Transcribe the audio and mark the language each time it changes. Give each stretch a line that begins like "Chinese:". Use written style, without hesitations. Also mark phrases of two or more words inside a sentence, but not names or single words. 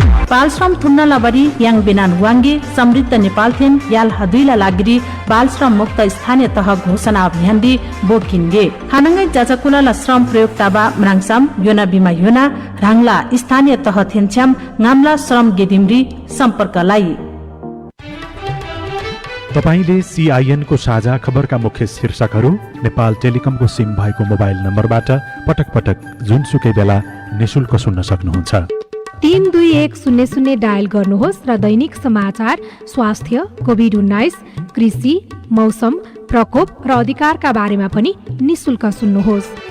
Nepali: बाल श्रम
Ternateño: थुन्न लबरी याङ बिनान वाङ्गे
Nepali: समृद्ध नेपाल
Ternateño: थेम याल हदुइला लागिरी
Nepali: बाल श्रम मुक्त स्थानीय तह घोषणा अभियान
Ternateño: दि बोकिन्गे हानङ्गै जाजकुला श्रम प्रयोग ताबा म्राङसाम योना बिमा योना राङला
Nepali: स्थानीय तह
Ternateño: थेन्छ्याम गामला श्रम गेदिमरी सम्पर्कलाई।
Nepali: तपाईले CIN को साझा खबरका मुख्य शीर्षकहरू नेपाल टेलिकमको सिम भएको मोबाइल नम्बरबाट पटक पटक जुनसुकै बेला निशुल्क सुन्न सक्नुहुन्छ। 32100 डायल गर्नुहोस् र दैनिक समाचार, स्वास्थ्य, कोभिड-19, कृषि, मौसम, प्रकोप र अधिकारका बारेमा पनि निशुल्क सुन्नुहोस्।